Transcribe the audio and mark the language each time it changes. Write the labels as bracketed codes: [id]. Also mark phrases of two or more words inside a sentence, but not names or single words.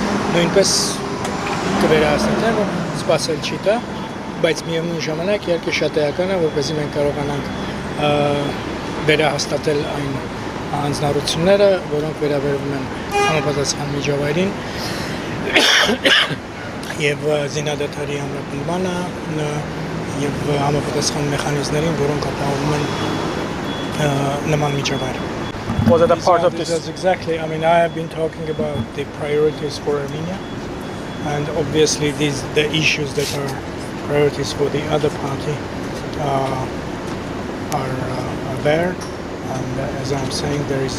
[hy] բայց նույնպես կվերահասնենք, որ սպասել չի տա, բայց միևնույն ժամանակ իհարկե շատ էական է, որպեսզի մենք կարողանանք վերահաստատել այն հանձնառությունները, որոնք վերաբերվում են համապատասխան միջավայրին եւ զինադադարի ամրապնդմանը եւ համապատասխան մեխանիզմներին, որոնք ապահովում են նման միջավայր. [en] Was it a part of this? That's exactly. I mean, I have been talking about the priorities for Armenia, and obviously the issues that are priorities for the other party are there. And as I'm saying, there is a.